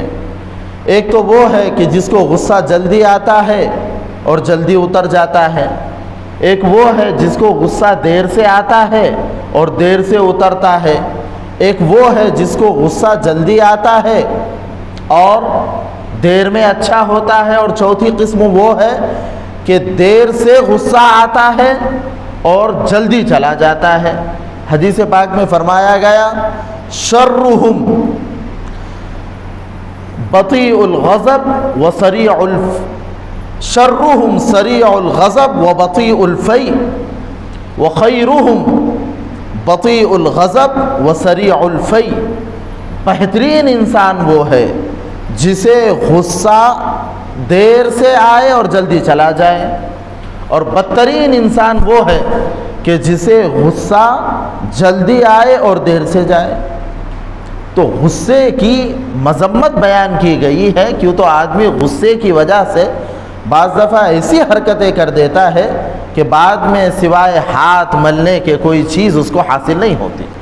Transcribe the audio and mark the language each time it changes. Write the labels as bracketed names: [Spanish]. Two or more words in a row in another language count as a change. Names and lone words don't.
[Urdu] ایک تو وہ ہے کہ جس کو غصہ جلدی آتا ہے اور جلدی اتر جاتا ہے، ایک وہ ہے جس کو غصہ دیر سے آتا ہے اور دیر سے اترتا ہے، ایک وہ ہے جس کو غصہ جلدی آتا ہے اور دیر میں اچھا ہوتا ہے، اور چوتھی قسم وہ ہے کہ دیر سے غصہ آتا ہے اور جلدی چلا جاتا ہے۔ حدیث پاک میں فرمایا گیا، [Arabic] شرہم بطیء الغضب و سریع شرہم سریع الغضب و بطیء الفی و خیرہم بطیء الغضب و سریع الفی۔ [Urdu] بہترین انسان وہ ہے جسے غصہ دیر سے آئے اور جلدی چلا جائے، اور بدترین انسان وہ ہے کہ جسے غصہ جلدی آئے اور دیر سے جائے۔ تو غصے کی مذمت بیان کی گئی ہے، کیوں تو آدمی غصے کی وجہ سے بعض دفعہ ایسی حرکتیں کر دیتا ہے کہ بعد میں سوائے ہاتھ ملنے کے کوئی چیز اس کو حاصل نہیں ہوتی۔